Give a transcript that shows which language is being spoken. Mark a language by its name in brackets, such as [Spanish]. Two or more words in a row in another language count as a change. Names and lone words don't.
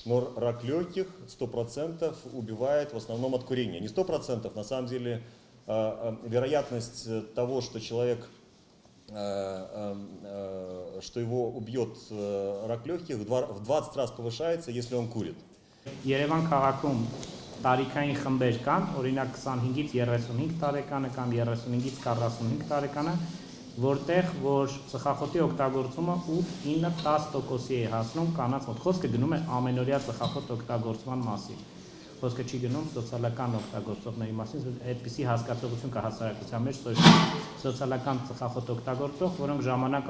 [Russian] но рак легких 100% убивает в основном от курения. Не 100%, на самом деле вероятность того, что человек, что его убьет рак легких, в 20 раз повышается, если он курит. [Armenian] Երևան քաղաքում տարիքային խմբեր կան, օրինակ 25-ից 35 տարեկանը կամ 35-ից 45 տարեկանը, որտեղ որ ծխախոտի օգտագործումը 8-9-10%-ի է հասնում կանանց մոտ։ Խոսքը գնում է ամենօրյա ծխախոտ օգտագործման մասին։ Խոսքը չի գնում սոցիալական օգտագործողների մասին, այդպիսի հասկացողություն կա հասարակության մեջ, սոցիալական ծխախոտ օգտագործող, որոնք ժամանակ